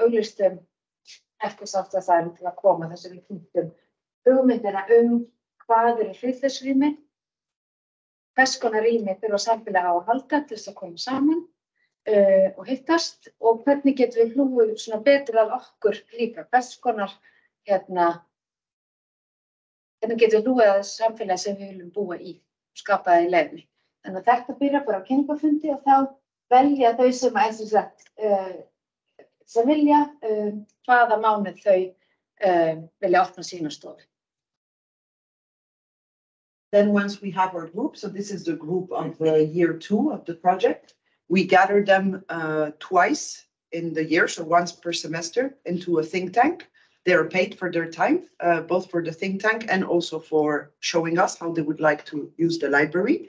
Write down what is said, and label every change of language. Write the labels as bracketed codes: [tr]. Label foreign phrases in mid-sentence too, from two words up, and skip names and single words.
[is] auglýstum eftir samstarfsaðilum til að koma þess að við kynntum hugmyndina hvað eru hlutlausrými, hvers konar rými þurfa samfélagið á að halda til þess að koma saman og hittast, og hvernig getum við hlúið svona betur að okkur líka, hvers konar hvernig getum við hlúið að samfélagið sem við viljum búa í og skapa það í leiðinni. Þannig að þetta byrjar bara á kynningarfundi og þá velja þau sem vilja hvaða mánuð þau vilja opna sína stofu. [en] Then once we have our group, so this is the group of year 2 of the project, we gather them twice in the year, so once per semester, into a think tank. They are paid for their time, both for the think tank and also for showing us how they would like to use the library.